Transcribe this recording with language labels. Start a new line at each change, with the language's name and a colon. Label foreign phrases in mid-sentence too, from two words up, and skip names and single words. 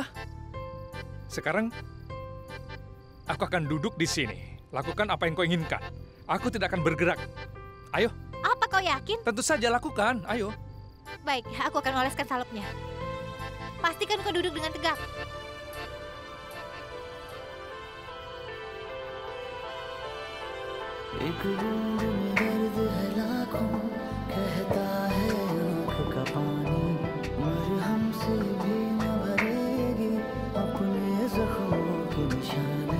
Indonesian: Sekarang, aku akan duduk di sini. Lakukan apa yang kau inginkan. Aku tidak akan bergerak. Ayo. Apa kau yakin? Tentu saja lakukan. Ayo. Baik, aku akan oleskan salepnya. Pastikan kau duduk dengan tegak.
Hindi: एक बूंद में दर्द है लाखों, कहता है आँख का पानी, मरहम से भी न भरेगी अपने जख्मों की निशानी।